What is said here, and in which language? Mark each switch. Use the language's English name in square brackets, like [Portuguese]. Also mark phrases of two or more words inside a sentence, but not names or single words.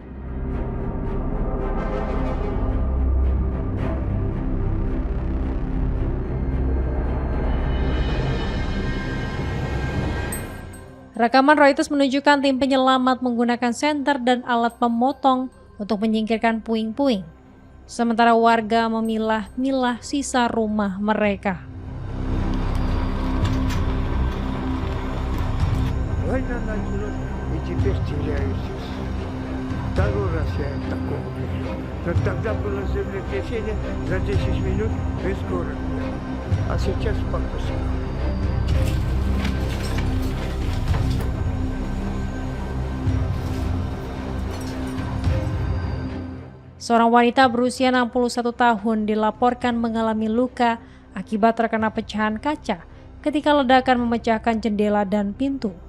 [Indonesian] Rekaman Reuters menunjukkan tim penyelamat menggunakan senter dan alat pemotong untuk menyingkirkan puing-puing, sementara warga memilah-milah sisa rumah mereka. [Russian] Война началась, и теперь стреляют здесь. Второй раз я такого видел. Но тогда было землетрясение за 10 минут весь город был. А сейчас спокойно. [Indonesian] Seorang wanita berusia 61 tahun dilaporkan mengalami luka akibat terkena pecahan kaca ketika ledakan memecahkan jendela dan pintu.